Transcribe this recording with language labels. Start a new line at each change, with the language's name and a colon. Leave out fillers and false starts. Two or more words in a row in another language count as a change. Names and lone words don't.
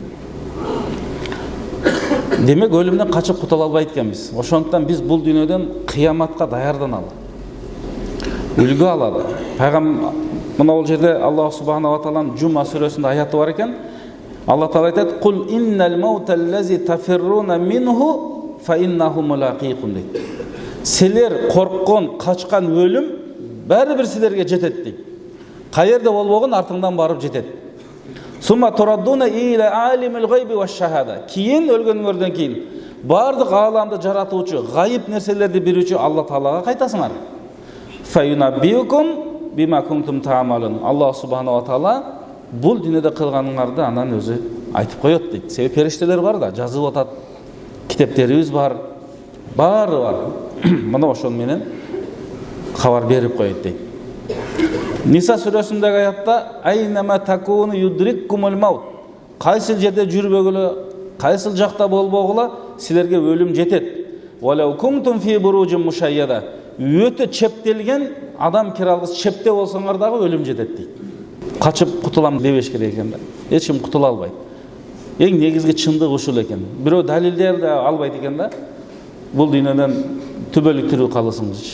Kyrgyz: Демек өлүмдөн качып кутула албайт экенбиз. Ошондуктан биз бул дүйнөдөн кыяматка даярданалы, үлгү алалы. Мына бул жерде Аллах
Arabic: سبحانه وتعالى
Kyrgyz: Жума сүрөсүндө аяты бар экен. Алла Таала айтат:
Arabic: "قل إن الموت الذي تفرون منه فإنه ملاقيكم"
Kyrgyz: дейт. Силер корккон, качкан өлүм баары бир силерге жетет дейт. Каерде болбогон артыңдан барып жетет.
Arabic: ثم تردون إلى عالم الغيب والشهادة.
Kyrgyz: Кийин өлгөнгөрдөн кийин бардык ааламды жаратуучу, гайып нерселерди берүүчү Алла Таалага кайтасыңар.
Arabic: فينبئكم بما كنتم تعملون.
Kyrgyz: Аллах
Arabic: سبحانه وتعالى
Kyrgyz: бул дүйнөдө кылганыңарды анан өзү айтып коет дейт. Себеби периштелер бар да, жазып атат. Китептерибиз бар. Баары бар. Мына ошон менен кабар берип коет дейт. Ниса сүрөсүндөгү аятта:
Arabic: "أينما تكونوا يدرككم الموت."
Kyrgyz: Кайсыл жерде жүрбөгүлө, кайсыл жакта болбогула, силерге өлүм жетет.
Arabic: "ولو كنتم في بروج مشيدة."
Kyrgyz: Өтө чептелген адам кире алгыс чепте болсоңор дагы өлүм жетет дейт. Качып кутулам дебеш керек экен да. Эч ким кутула албайт. Эң негизги чындык ушул экен. Бирөө далилдер да албайт экен да. Бул дүйнөдөн түбөлүк тирүү калысыңызчы.